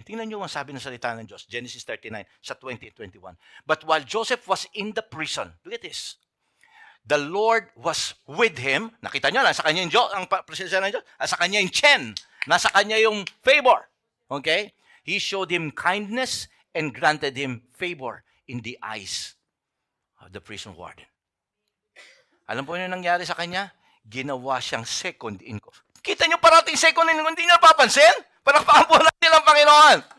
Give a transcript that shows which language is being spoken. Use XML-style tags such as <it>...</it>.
<tl>Tingnan niyo ang sabi ng salita ng Diyos, Genesis 39, sa 20 at 21.</tl> <en>But while Joseph was in the prison, look at this, the Lord was with him.</en> <tl>Nakita niyo, nasa kanya yung Diyos, ang presensya ng Diyos, nasa kanya yung chen, nasa kanya yung favor.</tl> <en>Okay? He showed him kindness and granted him favor in the eyes of the prison warden.</en> <tl>Alam po niyo nangyari sa kanya? Ginawa siyang second in command. Kita niyo parating second in command, hindi niyo napapansin? Palakpakan po natin ang Panginoon.</tl>